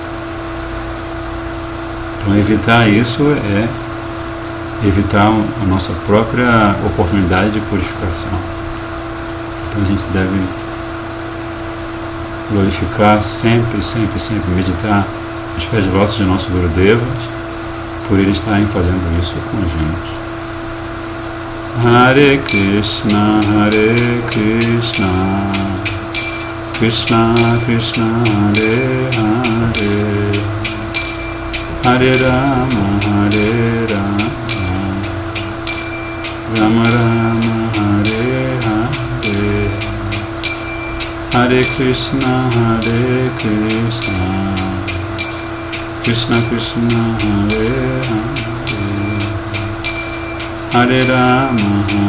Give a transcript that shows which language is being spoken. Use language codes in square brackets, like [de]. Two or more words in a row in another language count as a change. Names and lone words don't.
[pt] Então evitar isso é evitar a nossa própria oportunidade de purificação. Então a gente deve glorificar sempre, meditar nos pés de lótus de nossos Gurudevas, por eles estarem fazendo isso com a gente. [sa] Hare Krishna, Krishna Krishna, Hare Hare, Hare Rama, Rama Rama, Hare Hare, Hare Krishna, Krishna Krishna, Hare Hare, Hare Rama,